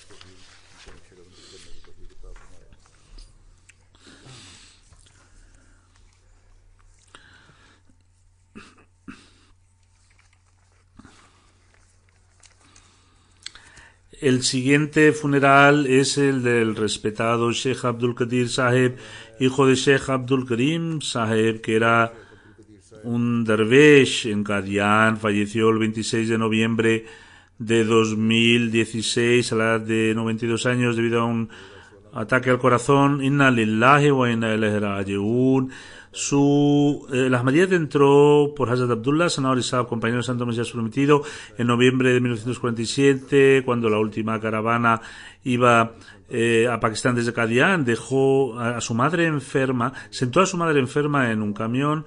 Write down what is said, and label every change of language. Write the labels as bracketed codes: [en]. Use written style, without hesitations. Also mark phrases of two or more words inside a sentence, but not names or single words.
[es] El siguiente funeral es el del respetado Sheikh Abdul Qadir Saheb, hijo de Sheikh Abdul Karim Saheb, que era un dervish en Qadian. Falleció el 26 de noviembre de 2016 a la edad de 92 años debido a un ataque al corazón. [ar] إنا لله وإنا إليه راجعون. [es] La Ahmadiyyat entró por Hazrat Abdullah Sanawari Sahab, compañero de Santo Mesías Prometido, en noviembre de 1947, cuando la última caravana iba a Pakistán desde Qadian. Dejó a su madre enferma, sentó a su madre enferma en un camión.